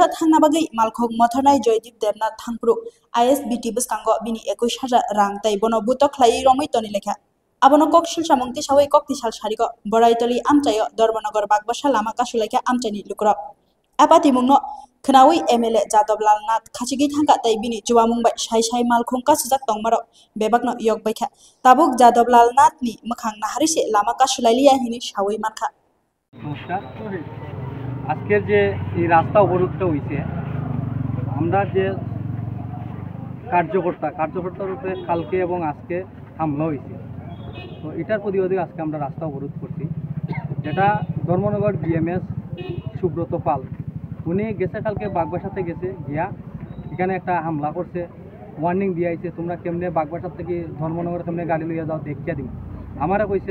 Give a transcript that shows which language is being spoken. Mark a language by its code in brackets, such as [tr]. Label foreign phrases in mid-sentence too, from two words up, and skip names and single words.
[trp] Thangnabagai Malkhog Mothonai Joydeep Debnath Thangpru ISBT Biskango Bini 21,000 rang tai bono butok khlai romoi toni lekha abono kokshil samungti sawai koktisal sariko Boraitoli Amchayo Dharmanagar Bagbasa lama kasulekha amchani lukro apati mungno Knawi MLA Jadab Lal Nath khachigi thangka tai bini juwamungbai sai malkhung kasujak tongmaro bebakno yok baikha tabuk Jadab Lal Nath ni makhang naharise lama kasulailiya hini sawai markha [bn] নমস্কার আজকের যে এই রাস্তা অবরোধটা হইছে আমরা যে কার্যকর্তার উপরে কালকে এবং আজকে হামলা হয়েছে তো এটার প্রতিবাদে আজকে আমরা রাস্তা অবরোধ করছি যেটা ধর্মনগর BMS সুব্রত পাল উনি গেছে কালকে বাগবাসাতে গেছে গিয়া এখানে একটা হামলা করছে ওয়ার্নিং দিয়ে আইছে তোমরা কেমনে বাগবাসার থেকে ধর্মনগর কেমনে গাড়ি লইয়া যাও দেখিয়া দিম আমারে কইছে